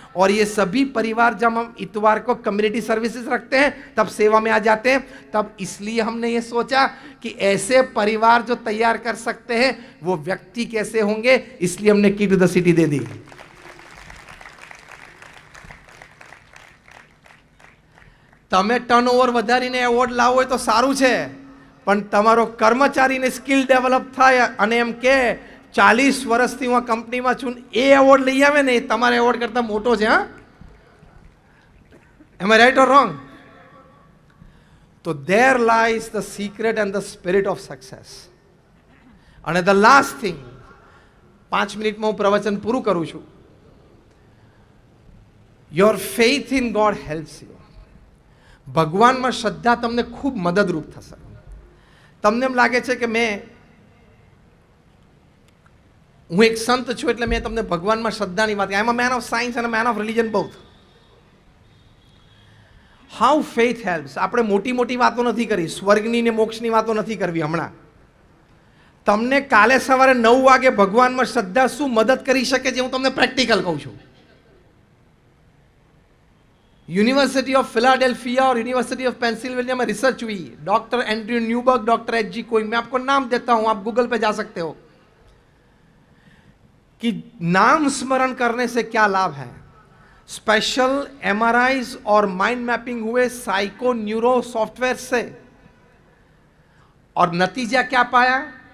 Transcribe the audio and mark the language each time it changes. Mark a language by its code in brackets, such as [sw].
[hi] और ये सभी परिवार जब हम इतवार को कम्युनिटी सर्विसेज रखते हैं तब सेवा में आ जाते हैं। तब इसलिए हमने ये सोचा कि ऐसे परिवार जो तैयार कर सकते हैं वो व्यक्ति कैसे होंगे, इसलिए हमने की टू द सिटी दे दी। [gu] તમે ટર્નઓવર વધારીને એવોર્ડ લાવો હોય તો સારું છે, પણ તમારો કર્મચારીને સ્કિલ ડેવલપ થાય અને એમ કે 40 વર્ષથી હું આ કંપનીમાં છું એ એવોર્ડ લઈ આવે ને, એ તમારા એવોર્ડ કરતા મોટો છે। હા, [en] Am I right or wrong? તો there lies the secret and the spirit of success. [gu] અને [en] the last thing, [gu] 5 મિનિટમાં હું પ્રવચન પૂરું કરું છું. [en] Your faith in God helps you. [gu] ભગવાનમાં શ્રદ્ધા તમને ખૂબ મદદરૂપ થશે. તમને એમ લાગે છે કે હું એક સંત છું એટલે મેં તમને ભગવાનમાં શ્રદ્ધાની વાત. [en] I am a man of science and a man of religion both. How faith helps. [gu] આપણે મોટી મોટી વાતો નથી કરી, સ્વર્ગની ને મોક્ષની વાતો નથી કરવી હમણાં. તમને કાલે સવારે 9 વાગે ભગવાનમાં શ્રદ્ધા શું મદદ કરી શકે છે હું તમને પ્રેક્ટિકલ કહું છું. [hi] यूनिवर्सिटी ऑफ फिलाडेल्फिया और यूनिवर्सिटी ऑफ पेंसिल्वेनिया में रिसर्च हुई. Doctor Andrew Newberg, doctor H.G.. कोई, मैं आपको नाम देता हूं, आप गूगल पे जा सकते हो कि नाम स्मरण करने से क्या लाभ है. स्पेशल एमआरआईज और माइंड मैपिंग हुए साइको न्यूरो सॉफ्टवेयर से, और नतीजा क्या पाया.